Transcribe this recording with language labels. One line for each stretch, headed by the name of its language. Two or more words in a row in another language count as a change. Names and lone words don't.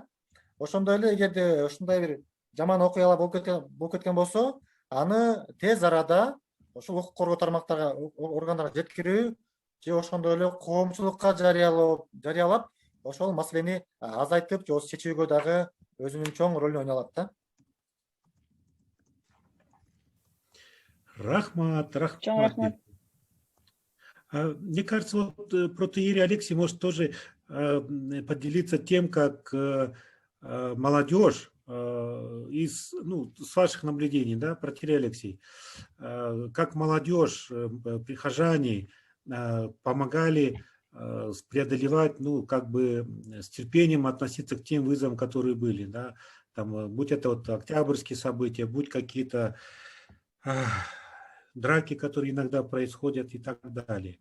Kyrgyz: Ошондой эле эгерде ушундай бир жаман окуялар болуп кеткен болсо, аны тез арада ошол укук коргоо органдарына жеткирүү же ошондой эле коомчулукка жарыялап, ошол маселени азайтып же чечүүгө дагы өзүнүн чоң ролун ойной алат да. Рахмат.
Russian: Мне кажется, вот протоиерей Алексий может тоже поделиться тем, как молодежь с ваших наблюдений, да, протоиерей Алексей, как молодежь, прихожане помогали преодолевать, с терпением относиться к тем вызовам, которые были, да, там, будь это вот октябрьские события, будь какие-то драки, которые иногда происходят и так далее.